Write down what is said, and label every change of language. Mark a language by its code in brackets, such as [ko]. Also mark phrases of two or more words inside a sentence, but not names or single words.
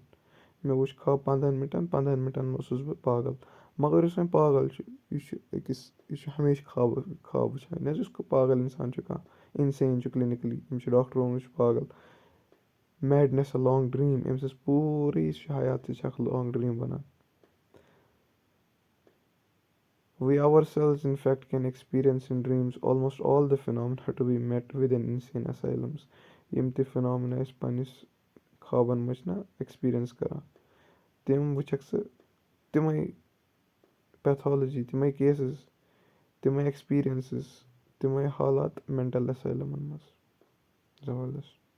[ks] مےٚ وٕچھ خاب 15 مِنٹَن منٛز اوسُس بہٕ پاگل. مگر یُس وۄنۍ پاگل چھُ یہِ چھُ یہِ چھُ ہمیشہِ خاب وٕچھان. یعنی یُس پاگل اِنسان چھُ کانٛہہ اِنسین چھُ کِلنِکلی أمِس چھُ ڈاکٹر ووٚنمُت یہِ چھُ پاگل. [en] madness a long dream [ks] أمۍ سٕنٛز پوٗرٕ یُس چھُ حیات یہِ چھِ اَکھ [en] long dream [ks] بَنان. [en] We ourselves in fact can experience in dreams almost all the phenomena to be met with in insane asylums. [ks] یِم تہِ فِنامنا أسۍ پنٛنِس خابَن منٛز چھِنہ ایٚکسپیٖریَنس کَران تِم وٕچھکھ ژٕ تِمَے پیتھالجی تِمَے کیسٕز تِمَے ایٚکسپیٖریَنسٕز تِمَے حالات [en] mental asylums [ks] منٛز. زبردست.